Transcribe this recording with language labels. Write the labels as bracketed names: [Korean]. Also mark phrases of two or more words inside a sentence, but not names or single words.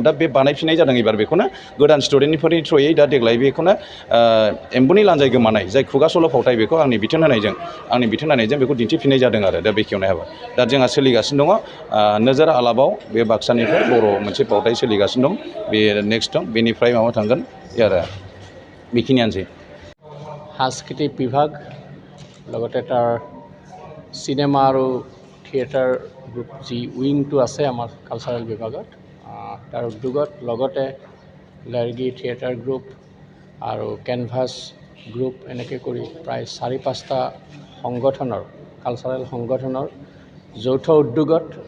[Bodo] दा बे बानायफिननाय जादों एबार बेखौनो गोदान स्टुडेन्टफोरनि थ्रुयै। दा देग्लाय बेखौनो एम्बुनि लानजाय गोमानाय जाय खुगा सल' फावथाय, बेखौ आंनि बिथोन होनायजों बेखौ दिन्थिफिननाय जादों आरो दा बेखेवनाय हाबा। दा जोंहा सोलिगासिनो दङ नोजोर आलाबाव, बे बाक्सानिफ्राय बर' मोनसे फावथाय सोलिगासिनो दं। बे नेक्स्ट दं, बेनिफ्राय माबा थांगोन आरो बेखिनियानोसै। [Assamese] সাংস্কৃতিক বিভাগ লগতে তাৰ চিনেমা আৰু [English] theatre group [Assamese] যি উইংটো আছে আমাৰ কালচাৰেল বিভাগত, তাৰ উদ্যোগত লগতে লাৰ্গি থিয়েটাৰ গ্ৰুপ আৰু কেনভাছ গ্ৰুপ এনেকৈ কৰি প্ৰায় 4-5টা সংগঠনৰ, কালচাৰেল সংগঠনৰ যৌথ উদ্যোগত